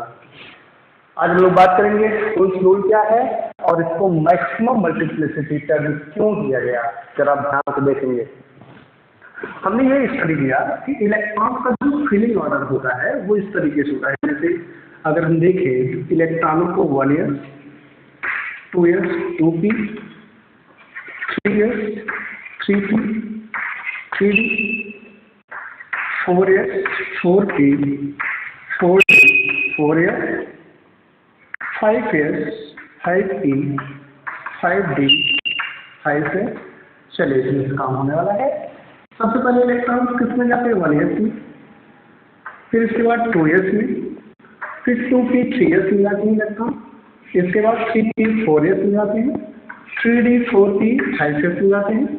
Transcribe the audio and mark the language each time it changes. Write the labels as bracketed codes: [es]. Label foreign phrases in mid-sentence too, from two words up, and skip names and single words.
[hi] आज हम लोग बात करेंगे उस रूल क्या है और इसको [en] maximum multiplicity term [hi] क्यों दिया गया, जरा ध्यान से देखेंगे। हमने ये स्टडी किया कि इलेक्ट्रॉन का जो [en] filling order [hi] होता है वो इस तरीके से होता है। जैसे अगर हम देखें तो इलेक्ट्रॉनों को 1s 2s 2p 3s 3p 3d 4s 4p 4d 4s 5s 5p 5d 5s। चलिए इसमें काम होने वाला है। सबसे पहले इलेक्ट्रॉन किस में जाते हैं? 1s में, फिर इसके बाद 2s में, फिर 2p 3s में जाते हैं इलेक्ट्रॉन, इसके बाद 3p 4s में जाते हैं, 3d 4p 5s में जाते हैं।